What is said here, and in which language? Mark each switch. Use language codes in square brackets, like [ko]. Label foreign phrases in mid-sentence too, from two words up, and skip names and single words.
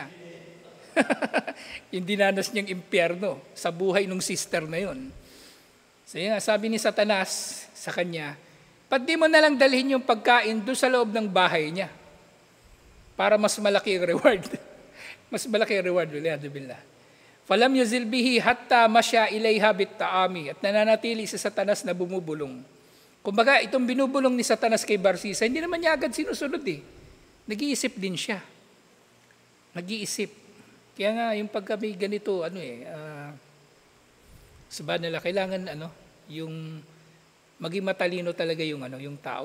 [tl] Yung dinanas niyang impyerno sa buhay ng sister na yun. So yun, sabi ni Satanas sa kanya, ba't di mo na lang dalhin yung pagkain doon sa loob ng bahay niya para mas malaki ang reward. Mas malaki ang reward. [ar] بالله فلم يزل به حتى مشى إليها بالطعام, [tl] at nananatili si Satanas na bumubulong. Kumbaga, itong binubulong ni Satanas kay Barsisa, hindi naman niya agad sinusunod Nag-iisip din siya. Nag-iisip. Kaya nga, yung pagka may ganito, sabihin nila, kailangan yung maging matalino talaga yung tao.